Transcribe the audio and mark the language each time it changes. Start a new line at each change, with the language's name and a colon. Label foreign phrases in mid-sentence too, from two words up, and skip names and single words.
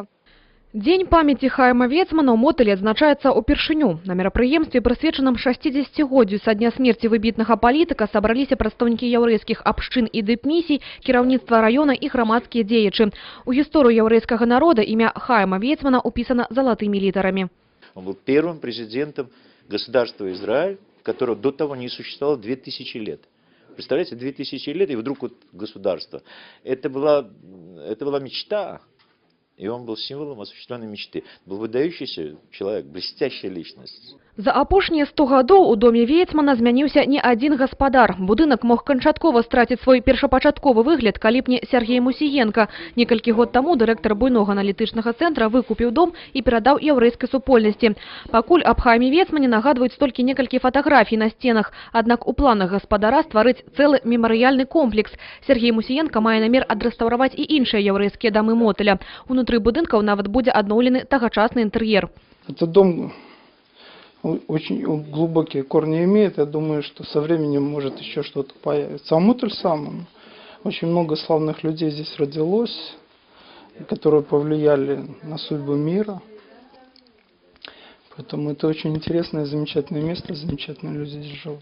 Belarusian: Дзень памяці Хайма Вейцмана ў Мотылі адзначаецца ўпершыню. На мерапрыемстве, прысвечаным 60-годдзю са дня смерці выбітнага палітыка, сабраліся прадстаўнікі яўрэйскіх абшчын і дыпмісій, кіраўніцтва раёна і грамадскія дзеячы. У гісторыю яўрэйскага народа імя Хайма Вейцмана упісана залатымі літарамі.
Russian: Он был первым президентом государства Израиль, которого до того не существовало 2000 лет. Представляете, 2000 лет и вдруг вот государство. Это была мечта. И он был символом осуществленной мечты. Был выдающийся человек, блестящая личность.
Belarusian: За апошнія 100 гадоў у доме Вейцмана змяніўся не адзін гаспадар. Будынак мог канчаткова страціць свой першапачатковы выгляд, калі б не Сергей Мусіенко. Некалькі год таму дырэктар буйнога аналітычнага цэнтра выкупіў дом і перадаў яўрэйскай супольнасці. Пакуль аб Хайме Вейцмане нагадваюць толькі некалькі фатаграфій на сценах. Аднак у планах гаспадара стварыць цэлы мемарыяльны комплекс. Сергей Мусіенко мае намер адрэстаўраваць і іншыя яўрэйскія дамы Мотыля. Унутры будынкаў нават будзе адноўлены тагачасны інтэр'ер.
Russian: Этот дом очень глубокие корни имеет. Я думаю, что со временем может еще что-то появиться. А Мотыль сам, очень много славных людей здесь родилось, которые повлияли на судьбу мира. Поэтому это очень интересное, замечательное место, замечательные люди здесь живут.